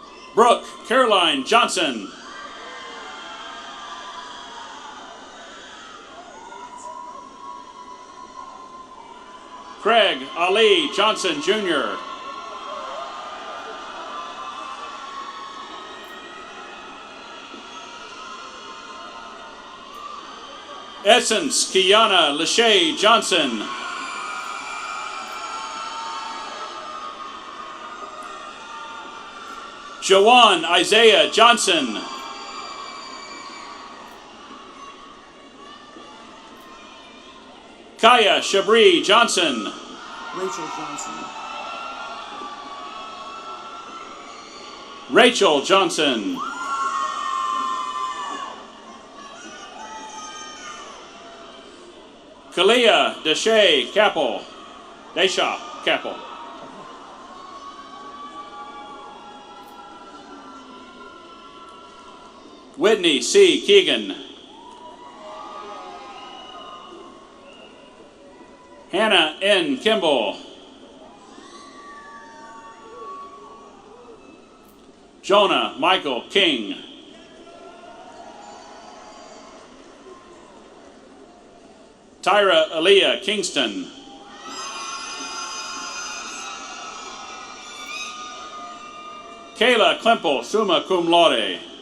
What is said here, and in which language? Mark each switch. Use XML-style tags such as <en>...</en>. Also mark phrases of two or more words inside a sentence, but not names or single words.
<en>Brooke Caroline Johnson. Craig Ali Johnson Jr. Essence Kiana Lachey Johnson. Jawan Isaiah Johnson. Kaya Shabri Johnson. Rachel Johnson. Rachel Johnson. Kalia Desha Capel. Desha Capel. Whitney C. Keegan. Hannah N. Kimball. Jonah Michael King. Tyra Aaliyah Kingston. Kayla Klemple,</en> <la>summa cum laude.</la>